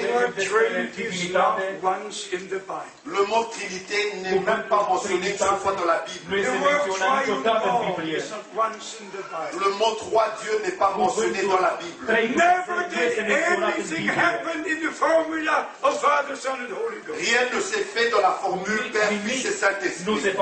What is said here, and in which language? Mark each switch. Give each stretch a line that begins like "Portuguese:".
English: The word Trinity is not once in the Bible.
French: Le mot Trinité n'est même pas mentionné une seule fois dans la Bible.
English: The word triune God is not once in the Bible.
French: Le mot trois dieux n'est pas mentionné dans la Bible.
English: Never did anything happen in the formula of Father, Son, and Holy Ghost.
French: Rien ne s'est fait dans la formule Père, Fils et Saint-Esprit.